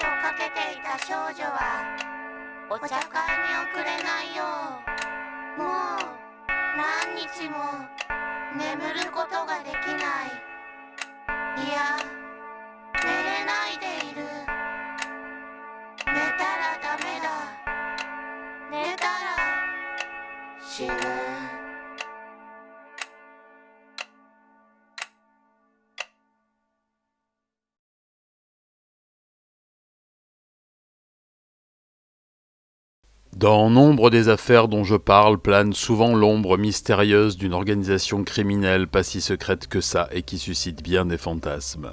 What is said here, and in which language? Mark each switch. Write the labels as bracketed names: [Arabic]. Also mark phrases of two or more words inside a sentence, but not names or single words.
[Japanese] かけていた少女はお茶会に遅れないよう、もう何日も眠ることができない。いや、寝れないでいる。寝たらダメだ。寝たら死ぬ。 [French] Dans nombre des affaires dont je parle plane souvent l'ombre mystérieuse d'une organisation criminelle pas si secrète que ça et qui suscite bien des fantasmes.